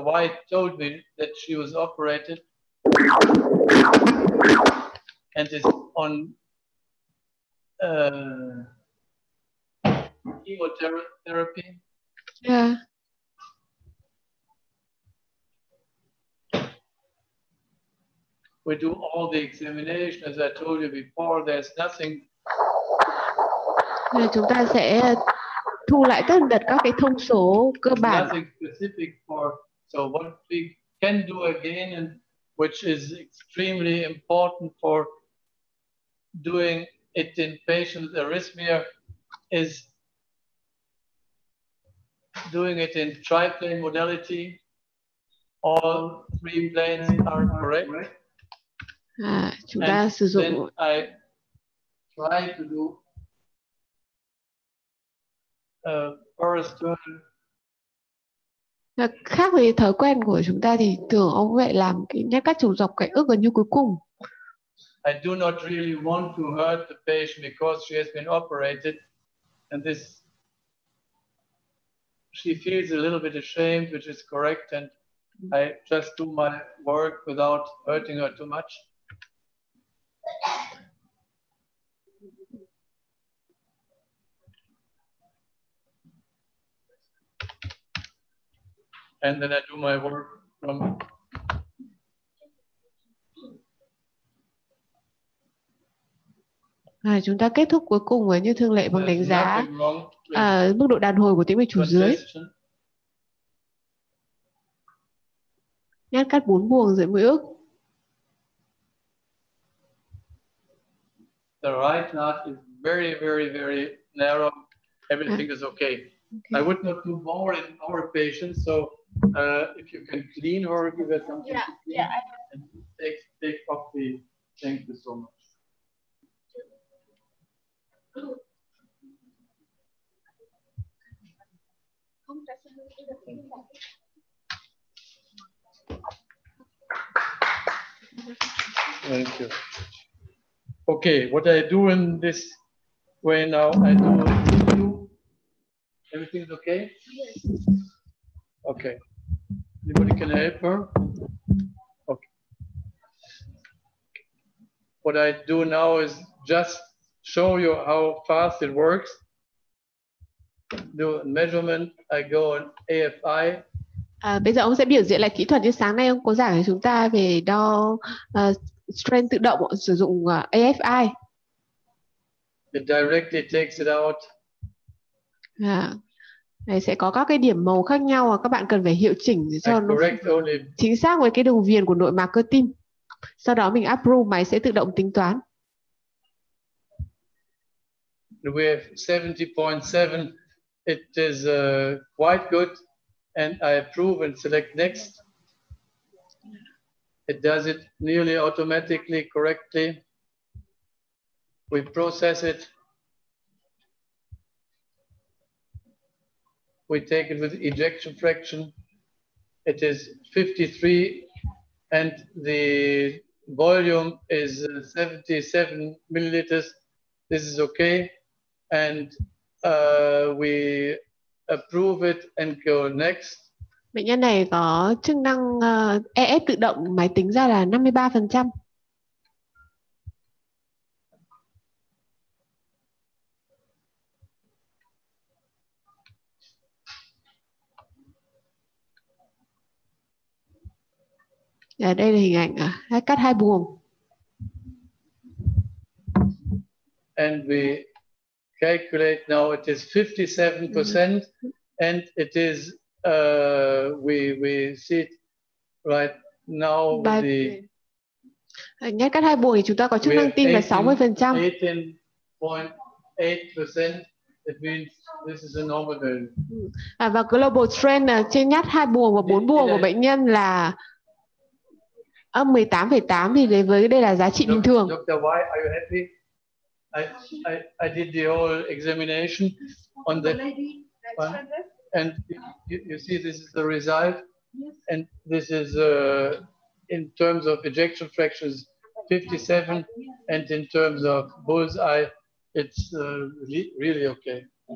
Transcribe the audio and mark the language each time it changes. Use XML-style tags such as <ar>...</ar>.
<en>White told me that she was operated and is on chemotherapy. Yeah. We do all the examination, as I told you before. There's nothing.</en> <vi>Chúng ta sẽ thu lại tất tật các cái thông số cơ bản.</vi> <en>Nothing specific for. So what we can do again, and which is extremely important for doing it in patients with arrhythmia, is doing it in triplane modality. All 3 planes are correct.</en> <vi>Chúng ta sử dụng.</vi> <en>Then I try to do first.</en> <vi>Khác với thói quen của chúng ta thì thường ông vậy làm cái nhát cắt trùng dọc cạnh ức gần như cuối cùng.</vi> <en>I do not really want to hurt the patient because she has been operated, and this she feels a little bit ashamed, which is correct, and I just do my work without hurting her too much. And then I do my work from.</en> <vi>Chúng ta kết thúc cuối cùng với như thường lệ bằng đánh giá mức độ đàn hồi của tĩnh mạch chủ dưới. Nhát cắt 4 buồng dưới mũi ức.</vi> <en>The right heart is very, very, very narrow. Everything is okay. I would not do more in our patients, so if you can clean her, give her something to clean, and take off the. Thank you so much. Thank you. Okay, what I do in this way now, I do. Everything is okay? Yes. Okay. Anybody can help her? Okay. What I do now is just show you how fast it works. Do measurement, I go on AFI.</en> <vi>Bây giờ ông sẽ biểu diễn lại kỹ thuật như sáng nay ông có giảng cho chúng ta về đo strength tự động sử dụng AFI.</vi> <en>It directly takes it out.</en> <vi>Này sẽ có các cái điểm màu khác nhau và các bạn cần phải hiệu chỉnh để cho nó chính xác với cái đường viền của nội mạc cơ tim. Sau đó mình approve, máy sẽ tự động tính toán.</vi> <en>We have 70.7. It is quite good, and I approve and select next. It does it nearly automatically, correctly. We process it. We take it with ejection fraction. It is 53, and the volume is 77 milliliters. This is okay, and we approve it and go next.</en> <vi>Bệnh nhân này có chức năng EF tự động, máy tính ra là 53%. Đây là hình ảnh cắt hai buồng.</vi> <en>And we calculate now it is 57%, and it is we see it right now with the</en> <vi>nhát cắt hai buồng thì chúng ta có chức năng tim là 60%.</vi> <en>18.8%. It means this is a normal value.</en> <vi>Và global strength trên nhát hai buồng và 4 buồng của bệnh nhân là 18,8 thì với đây là giá trị bình thường.</vi> <en>Dr. Why are you happy? I did the whole examination on the one, and you see this is the result, and this is in terms of ejection fractions 57, and in terms of bullseye it's really okay.</en>